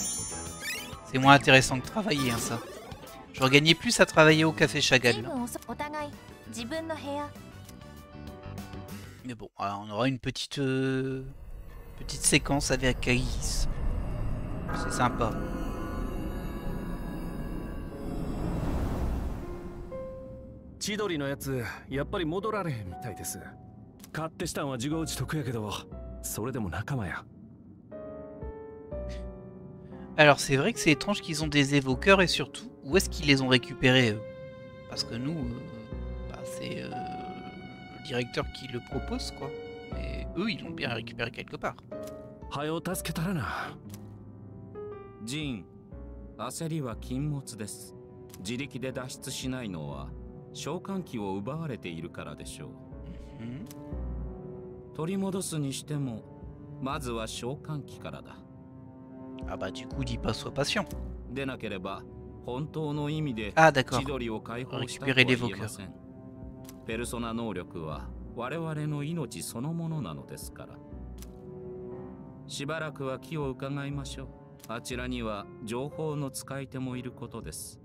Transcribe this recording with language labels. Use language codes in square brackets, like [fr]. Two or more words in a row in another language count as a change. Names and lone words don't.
[fr] C'est moins intéressant que travailler, hein, ça. J'aurais gagné plus à travailler au café Chagall. Là. Mais bon, alors, on aura une petite séquence avec Aigis. C'est sympa. [ja] Chidori のやつ、やっぱり戻られへんみたいです。勝手したんは自業自得やけど、それでも仲間や。 [fr] Alors c'est vrai que c'est étrange qu'ils ont des évoqueurs et surtout, où est-ce qu'ils les ont récupérés eux? Parce que nous, c'est le directeur qui le propose quoi. Mais eux, ils l'ont bien récupéré quelque part. [ja] Jin, 焦りは禁物です。自力で脱出しないのは召喚機を奪われているからでしょう。取り戻すにしても、まずは召喚機からだ。 [fr] Ah bah du coup, dis pas sois patient. [ja] でなければ本当の意味で千鳥を解放したとは言えません。ペルソナ能力は我々の命そのものなのですから。しばらくは気を伺いましょう。あちらには情報の使い手もいることです。